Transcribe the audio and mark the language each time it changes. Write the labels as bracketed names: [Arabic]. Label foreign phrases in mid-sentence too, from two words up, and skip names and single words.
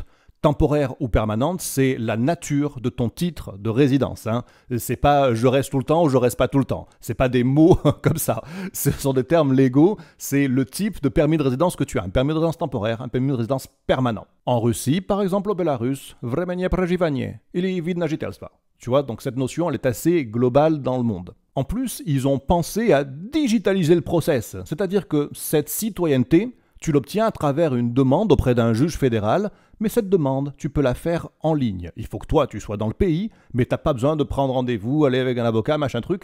[French] Temporaire ou permanente, c'est la nature de ton titre de résidence. C'est pas « je reste tout le temps » ou « je reste pas tout le temps ». C'est pas des mots comme ça. Ce sont des termes légaux. C'est le type de permis de résidence que tu as. Un permis de résidence temporaire, un permis de résidence permanent. En Russie, par exemple au Bélarus, [Russian] временное проживание или вид на жительство. [French] Tu vois, donc cette notion, elle est assez globale dans le monde. En plus, ils ont pensé à digitaliser le process. C'est-à-dire que cette citoyenneté, tu l'obtiens à travers une demande auprès d'un juge fédéral, mais cette demande, tu peux la faire en ligne. Il faut que toi, tu sois dans le pays, mais tu n'as pas besoin de prendre rendez-vous, aller avec un avocat, machin truc.